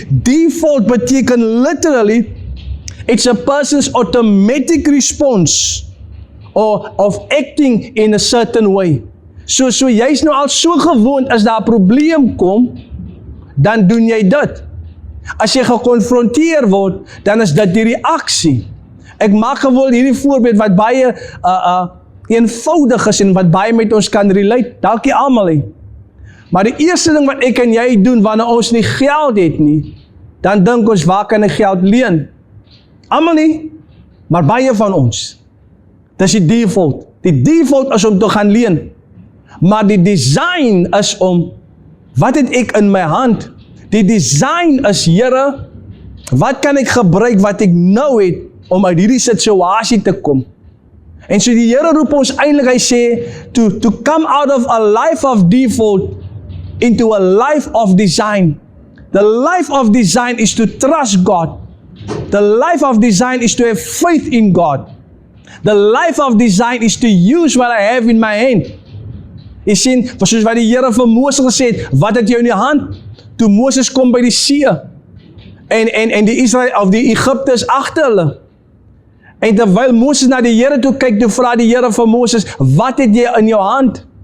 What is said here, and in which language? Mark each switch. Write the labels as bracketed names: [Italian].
[English] Default [Afrikaans] beteken [English] literally, it's a person's automatic response, of acting in a certain way. [Afrikaans] So jy's nou al so gewoond, as daar 'n probleem kom, dan doen jy dit. As jy gekonfronteer word, dan is dit die reaksie. Ek maak gewoon hierdie voorbeeld wat baie eenvoudig is en wat baie met ons kan relate, dalk nie almal nie. Maar die eerste ding wat ek en jy doen wanneer ons nie geld het nie, dan dink ons, waar kan ek geld leen? Almal nie, maar baie van ons. Dis die default. Die default is om te gaan leen. Maar die design is om, wat het ek in my hand? Die design is, Here, wat kan ek gebruik wat ek nou het, om uit hierdie situasie te kom. En so die Here roep ons eintlik, hy sê, [English] to come out of a life of default, into a life of design. The life of design is to trust God. The life of design is to have faith in God. The life of design is to use what I have in my hand. [Afrikaans] Jy sien, soos wat die Here vir Moses gesê het, wat het jy in die hand? Toe Moses kom by die see, en die Israel, of die Egipte is agter hulle. En terwyl Moses na die Here toe kyk, toe vra die Here vir Moses, wat het jy in jou hand?